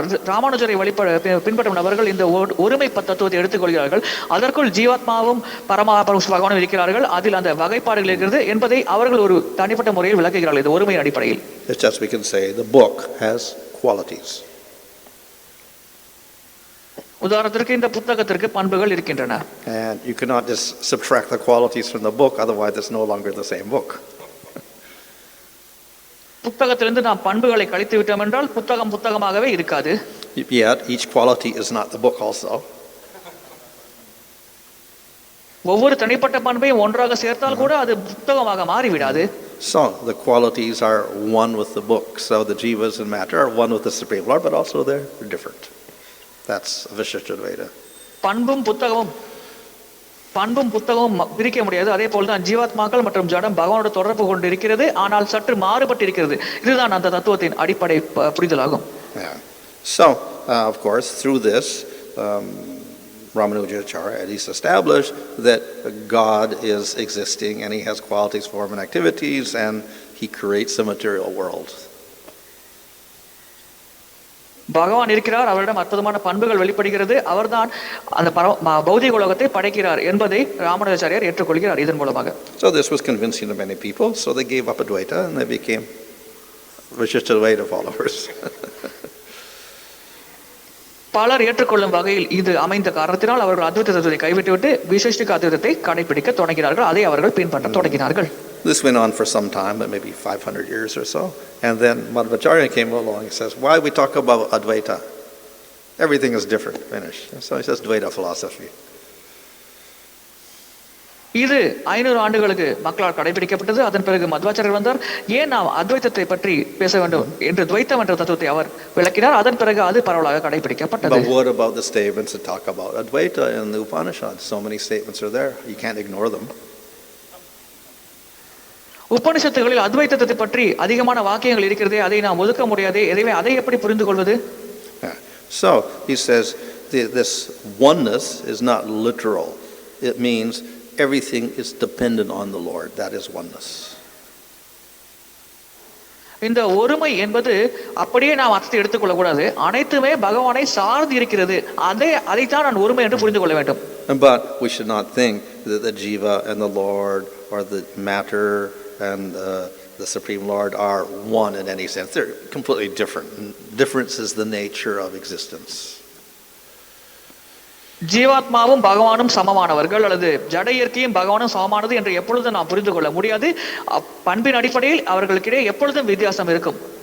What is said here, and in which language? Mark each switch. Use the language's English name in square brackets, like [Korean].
[Tamil] ராமானுஜரை பின்பற்றும் நபர்கள் இந்த ஒருமை தத்துவத்தை எடுத்துக்கொள்கிறார்கள். அதற்குள் ஜீவாத்மாவும் பரமபுருஷ பகவானும் இருக்கிறார்கள், அதில் அந்த வகைப்பாடுகள் இருக்கிறது என்பதை அவர்கள் ஒரு தனிப்பட்ட முறையில் விளக்குகிறார்கள். இந்த ஒருமையின் அடிப்படையில் [English] It's just we can say the book has qualities. [Tamil] உதாரணத்திற்கு இந்த புத்தகத்திற்கு பண்புகள் இருக்கின்றன. [English] And you cannot just subtract the qualities from the book, otherwise it's no longer the same book. [Tamil] புத்தகத்திலிருந்து நாம் பண்புகளை கழித்து விட்டோம் என்றால் புத்தகமாகவே இருக்காது. [English] Yet each quality is not the book also. [Tamil] ஒவ்வொரு தனிப்பட்ட பண்பையும் ஒன்றாக சேர்த்தால் கூட அது புத்தகமாக மாறிவிடாது. [English] So the qualities are one with the book. So the jivas and matter are one with the Supreme Lord, but also they're different. That's Vishishtadvaita. [Tamil] பண்பும் புத்தகமும் பிரிக்க முடியாது. அதே போல்தான் ஜீவாத்மாக்கள் மற்றும் ஜடம் பகவானோட தொடர்பு கொண்டு இருக்கிறது, ஆனால் சற்று மாறுபட்டு இருக்கிறது. இதுதான் அந்த தத்துவத்தின் அடிப்படை புரிதலாகும். [English] So of course through this Ramanujacharya at least established that God is existing and he has qualities, form and activities, and he creates the material world. [Tamil] பகவான் இருக்கிறார், அவரிடம் அற்புதமான பண்புகள் வெளிப்படுகிறது, அவர்தான் அந்த பௌதிக உலகத்தை படைக்கிறார் என்பதை ராமானுஜாச்சாரியார் ஏற்றுக்கொள்கிறார் இதன் மூலமாக. [English] So this was convincing to many people, so they gave up Advaita and they became Vishishtadvaita followers. [Tamil] பலர் ஏற்றுக்கொள்ளும் வகையில் இது அமைந்த காரணத்தினால் அவர்கள் அத்வைத தத்துவத்தை கைவிட்டுவிட்டு விசிஷ்டிக அத்வைதத்தை கடைபிடிக்க தொடங்கினார்கள். அதை அவர்கள் பின்பற்ற தொடங்கினார்கள். [English] This went on for some time, but maybe 500 years or so. And then Madhvacharya came along and says, why we talk about Advaita? Everything is different, finished. So he says Dvaita philosophy. [Tamil] இது 500 ஆண்டுகளுக்கு மக்களால் கடைபிடிக்கப்பட்டது. அதன் பிறகு மத்வாச்சாரியர் வந்தார். ஏன் நாம் அத்வைத்தத்தை பற்றி பேச வேண்டும் என்று துவைத்தம் என்ற தத்துவத்தை அவர் விளக்கினார். அதன் பிறகு அது பரவலாக கடைபிடிக்கப்பட்டது. [English] But what about the statements that talk about Advaita in the Upanishads? So many statements are there. You can't ignore them. [Tamil] உபனிஷத்துகளில் அத்வைத்தத்தை பற்றி அதிகமான வாக்கியங்கள் இருக்கிறதே, அதை நாம் ஒதுக்க முடியாதே. எனவே அதை எப்படி புரிந்து கொள்வது? [English] So he says this oneness is not literal. It means everything is dependent on the Lord. That is oneness. [Tamil] இந்த ஒருமை என்பது அப்படியே நாம் அர்த்தத்தை எடுத்துக்கொள்ள கூடாது. அனைத்துமே பகவானை சார்ந்து இருக்கிறது. அதைத்தான் நான் ஒருமை என்று புரிந்து கொள்ள வேண்டும். [English] But we should not think that the jiva and the Lord or the matter and the Supreme Lord are one in any sense. They're completely different. Difference is the nature of existence. [Tamil] ஜீவாத்மாவும் பகவானும் சமமானவர்கள் அல்லது ஜட இயற்கையும் பகவானும் சமமானது என்று எப்பொழுதும் நாம் புரிந்து கொள்ள முடியாது. பண்பின் அடிப்படையில் அவர்களுக்கிடையே எப்பொழுதும் வித்தியாசம் இருக்கும்.